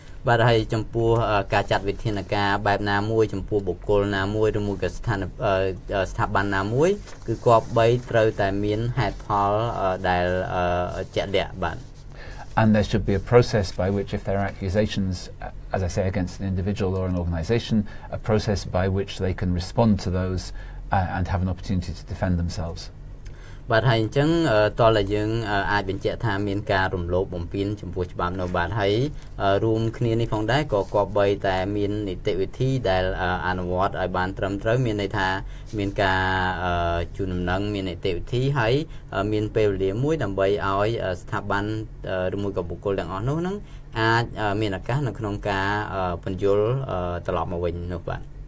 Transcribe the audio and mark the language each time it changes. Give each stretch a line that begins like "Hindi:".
Khmer: បាទហើយចំពោះការចាត់វិធានការបែបណាមួយចំពោះបុគ្គលណាមួយឬមួយក៏ស្ថាប័នណាមួយគឺគប្បីត្រូវតែមានហេតុផលដែលជាក់លាក់បាទ
English: And there should be a process by which, if there are accusations, as I say, against an individual or an organisation, a process by which they can respond to those and have an opportunity to defend themselves.
Khmer: បាទហើយអញ្ចឹងតើយើងអាចបញ្ជាក់ថាមានការរំលោភបំពានចំពោះច្បាប់នៅបាទហើយរួមគ្នានេះផងដែរក៏គប្បីតែមាននីតិវិធីដែលអនុវត្តឲ្យបានត្រឹមត្រូវមានន័យថាមានការជូនដំណឹងមាននីតិវិធីហើយមានពេលវេលាមួយដើម្បីឲ្យស្ថាប័នឬមួយក៏បុគ្គលទាំងអស់នោះហ្នឹងអាចមានឱកាសនៅក្នុងការបញ្យល់ត្រឡប់មកវិញនោះបាទ